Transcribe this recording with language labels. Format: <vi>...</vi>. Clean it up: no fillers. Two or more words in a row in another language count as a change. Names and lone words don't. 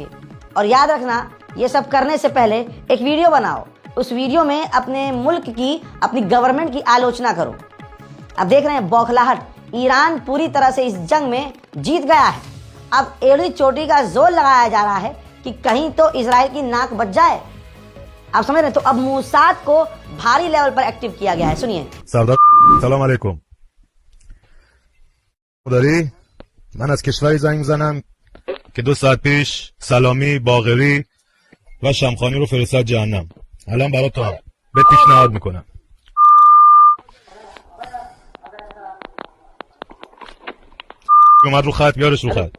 <hi>और याद रखना, ये सब करने से पहले एक वीडियो बनाओ, उस वीडियो में अपने मुल्क की, अपनी गवर्नमेंट की आलोचना करो। अब देख रहे हैं बौखलाहट, ईरान पूरी तरह से इस जंग में जीत गया है। अब एड़ी चोटी का जोर लगाया जा रहा है कि कहीं तो इजराइल की नाक बच जाए। आप समझ रहे हैं? तो अब मोसाद को भारी लेवल पर एक्टिव किया गया है। सुनिए।</hi> <ar>سلام علیکم.</ar> <fa>داری من از کشوری زنگ میزنم که 2 ساعت پیش سلامی، باقری و شمخانی رو فرستاد جهنم. الان برات تو بهت پیشنهاد میکنم. اومد رو خط، بیارش رو خط.</fa>